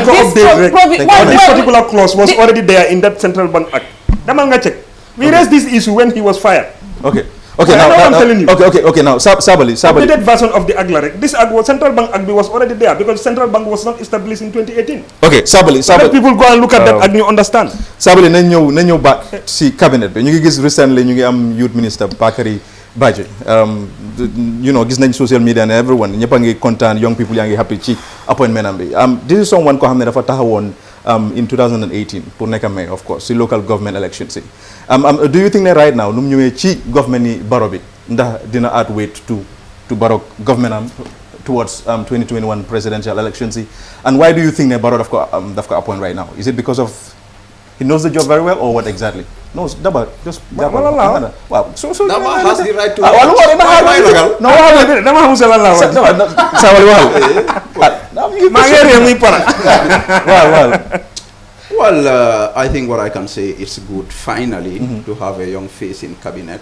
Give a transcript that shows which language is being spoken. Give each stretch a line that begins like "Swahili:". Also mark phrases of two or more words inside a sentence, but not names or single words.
English: this particular clause was already there in that central bank act.
Wolof: Damal nga check.
English: We raised this issue when he was fired. Okay, now I'm telling you. Okay, now Sabali. Updated version of the act, this act was central bank act was already there because central bank was not established in 2018. Okay, Sabali. Let people go and look at that act, you understand.
Wolof: Sabali, nañu back si cabinet bi. Ñu ngi gis recently ñu ngi am
English: youth minister
Wolof: Bakary Badji. Gis nañ
English: social media and everyone
Wolof: ñëpp a ngi kontaan,
English: young people
Wolof: yaa ngi happy ci appointment am bi.
English: This is someone
Wolof: ko xam ne dafa taxawoon
English: in 2018
Wolof: pour nekk
English: mayor of course si local government elections yi. Do you think that right now
Wolof: nu mu ñëwee ci
English: government
Wolof: ni Barrow bi ndax dina
English: add weight to Barrow government towards 2021 presidential elections yi, and why do you think that Barrow
Wolof: daf ko
English: appoint right now? Is it because of he knows the job very well or what exactly? No, Daba, just Daba. Wow. So Daba has the right to. Well, I think what I can say it's good finally to have a young face in cabinet.